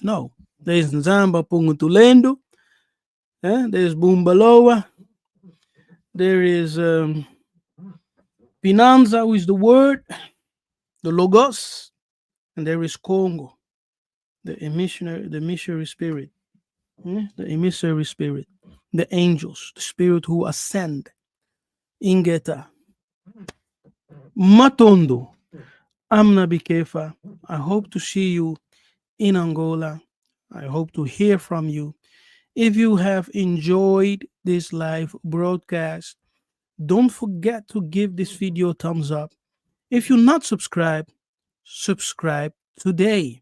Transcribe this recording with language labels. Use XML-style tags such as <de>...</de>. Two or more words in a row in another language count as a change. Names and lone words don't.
<en>No, there's Nzambi Ampungu Tulendo, there's Bumbaloa, there is Pinanza, who is the word, the Logos, and there is Kongo, the missionary spirit, the emissary spirit, the angels, the spirit who ascend.</en> <kg>Ingeta. Matondo.</kg> <en>I'm Nabi Kefa. I hope to see you in Angola. I hope to hear from you. If you have enjoyed this live broadcast, don't forget to give this video a thumbs up. If you're not subscribed, subscribe today.</en>